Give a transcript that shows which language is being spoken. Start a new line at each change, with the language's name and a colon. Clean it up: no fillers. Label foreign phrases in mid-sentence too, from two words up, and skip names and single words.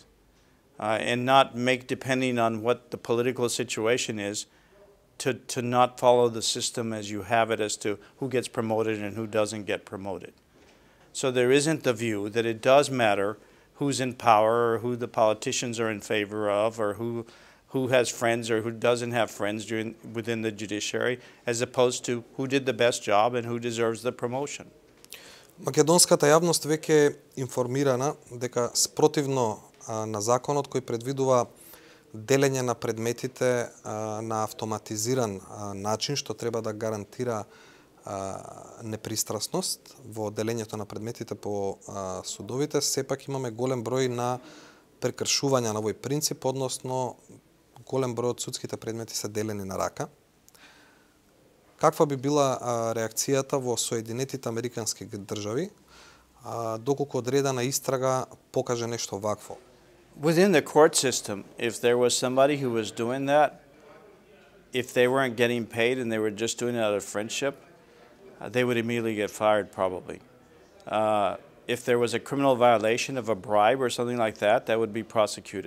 English: And not make, depending on what the political situation is, to not follow the system as you have it as to who gets promoted and who doesn't get promoted. So there isn't the view that it does matter who's in power or who the politicians are in favor of or who who has friends or who doesn't have friends within the judiciary, as opposed to who did the best job and who deserves the promotion.
Macedonian: Македонската јавност веќе е информирана дека спротивно на законот кој предвидува делење на предметите на автоматизиран начин, што треба да гарантира непристрасност во делењето на предметите по судовите, сепак имаме голем број на прекршувања на овој принцип, односно голем број од судските предмети се делени на рака. Каква би била реакцијата во Соединетите Американски држави доколку одредена истрага покаже нешто вакво?
English: Within the court system, if there was somebody who was doing that, if they weren't getting paid and they were just doing it out of friendship, they would immediately get fired probably. If there was a criminal violation of a bribe or something like that, that would be prosecuted.